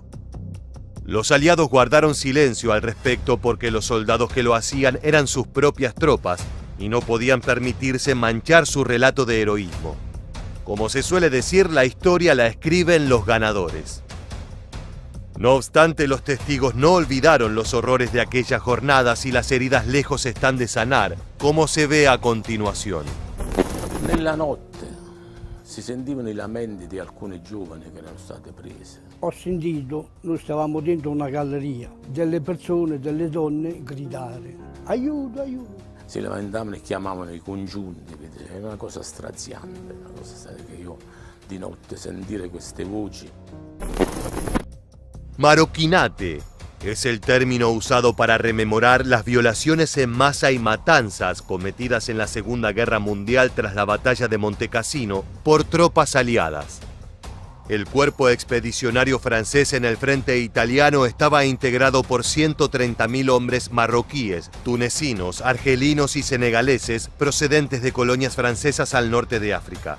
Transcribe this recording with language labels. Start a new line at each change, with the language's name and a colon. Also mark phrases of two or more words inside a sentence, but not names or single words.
Spanish: Los aliados guardaron silencio al respecto porque los soldados que lo hacían eran sus propias tropas y no podían permitirse manchar su relato de heroísmo. Como se suele decir, la historia la escriben los ganadores. No obstante, los testigos no olvidaron los horrores de aquellas jornadas y las heridas lejos están de sanar, como se ve a continuación.
Italian: Nella notte si sentivano I lamenti di alcune giovani che erano state prese. Ho sentito, noi stavamo dentro una galleria, delle persone, delle donne gridare: aiuto, aiuto. Si lamentavano e chiamavano I congiunti, era una cosa straziante, una cosa che io di notte sentire queste voci.
Spanish: Marroquinate es el término usado para rememorar las violaciones en masa y matanzas cometidas en la Segunda Guerra Mundial tras la batalla de Montecassino por tropas aliadas. El cuerpo expedicionario francés en el frente italiano estaba integrado por 130.000 hombres marroquíes, tunecinos, argelinos y senegaleses procedentes de colonias francesas al norte de África.